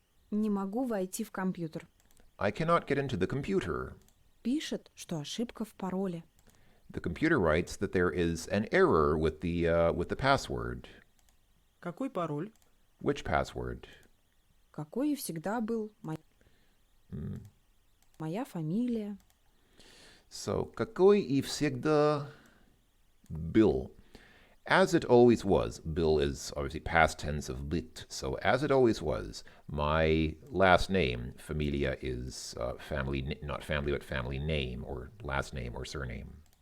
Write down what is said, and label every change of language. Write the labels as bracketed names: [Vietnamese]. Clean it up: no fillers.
[Russian] Не могу войти в компьютер. [English] I cannot get into the computer. [Russian] Пишет, что ошибка в пароле. [English] The computer writes that there is an error with the password. [Russian] Какой пароль? [English] Which password? [Russian] Какой и всегда был. Моя фамилия. So, какой и всегда был. [English] As it always was. Bill is obviously past tense of lit. So, as it always was, my last name, familia, is family, not family, but family name, or last name, or surname.